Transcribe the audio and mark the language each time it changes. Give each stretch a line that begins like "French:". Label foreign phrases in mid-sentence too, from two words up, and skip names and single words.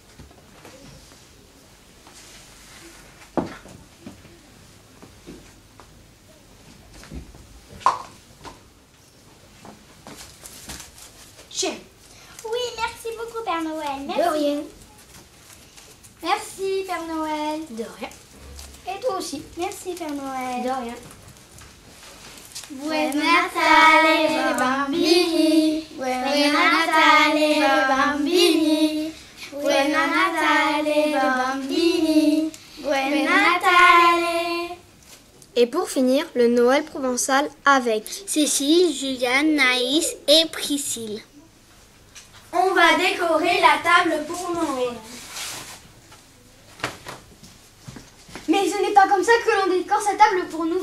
French: Tiens, Oui, merci beaucoup Père Noël. de rien, Merci Père Noël. de rien. Et toi aussi, Merci Père Noël. de rien.
Italian: Buon Natale bambini, buon Natale bambini, buon Natale bambini, buon Natale.
French: Et pour finir, le Noël provençal avec Cécile, Juliane, Naïs et Priscille. On va décorer la table pour Noël. Mais ce n'est pas comme ça que l'on décore sa table pour Noël.